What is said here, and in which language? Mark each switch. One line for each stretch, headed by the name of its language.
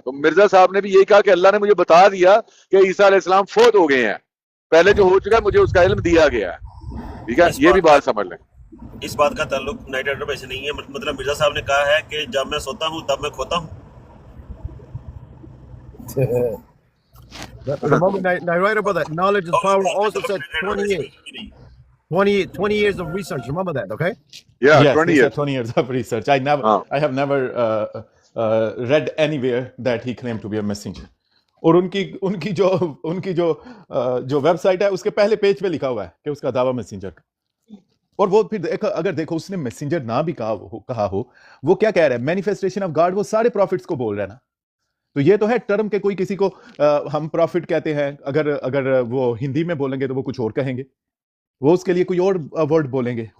Urdu: تو مرزا صاحب نے بھی یہی کہا کہ اللہ نے مجھے بتا دیا کہ عیسیٰ علیہ السلام فوت ہو گئے ہیں, پہلے جو ہو چکا ہے مجھے اس کا علم دیا گیا ہے. ٹھیک ہے, یہ بھی بات سمجھ لیں. اس بات کا تعلق نائٹ رائڈر پہ سے نہیں ہے, مطلب مرزا صاحب نے کہا ہے کہ جب میں سوتا ہوں تب میں کھوتا ہوں.
English: Remember, narrator brother, knowledge is power also said 20 years. 20 years of research. Remember that, okay? Yeah, yes, 20 years. 20 years of research. I have never read anywhere that he claimed to be a messenger.
Urdu: اور ان کی جو web site ہے اس کے پہلے page پہ لکھا ہوا ہے کہ اس کا دعویٰ میسنجر کا. اور وہ پھر اگر دیکھو اس نے میسنجر نہ بھی کہا ہو, وہ کیا کہہ رہا ہے, مینیفیسٹیشن آف گاڈ, وہ سارے پروفٹس کو بول رہا ہے نا. تو یہ تو ہے ٹرم کہ کوئی کسی کو ہم پروفٹ کہتے ہیں, اگر وہ ہندی میں بولیں گے تو وہ کچھ اور کہیں گے, وہ اس کے لیے کوئی اور ورڈ بولیں گے.